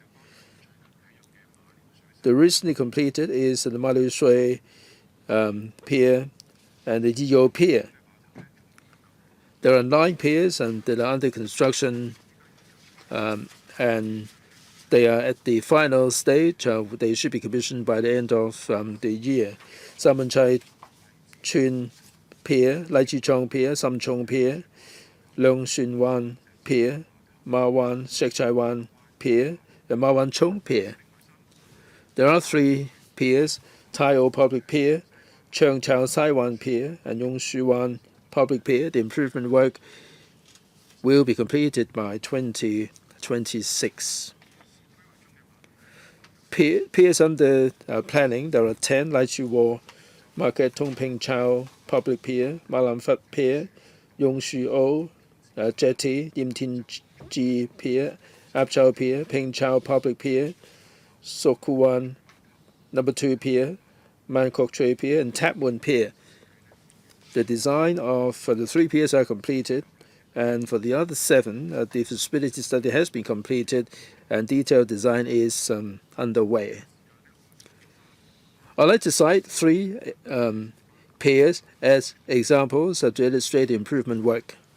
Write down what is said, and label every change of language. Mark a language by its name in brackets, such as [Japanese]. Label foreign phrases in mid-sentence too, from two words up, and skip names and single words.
[English] The recently completed is the Malu Shui Pier and the Yiyo Pier. There are 9 piers that are under construction, and they are at the final stage. They should be commissioned by the end of the year. Samanchai Chun Pier, Lai Chi Chong Pier, Sam Chong Pier, Leung Shun Wan Pier, Ma Wan Shek Chai Wan Pier, and Ma Wan Chong Pier. There are 3 piers: Tai O Public Pier, Cheung Chao Sai Wan Pier, and Yong Shu Wan Public Pier. The improvement work will be completed by 2026. Piers under planning, there are 10: Lai Chi Wo Market Tung Ping Chao Public Pier, Ma Lam Fat Pier, Yong Shu O Jetty, Yim Tin Ji Pier, Ap Chao Pier, Ping Chao Public Pier, Sokuwan No. 2 Pier, Man Kok Choi Pier, and Tap Mun Pier. The design of the 3 piers are completed, and for the other 7, the feasibility study has been completed and detailed design is underway. I'd like to cite 3 piers as examples to illustrate the improvement work.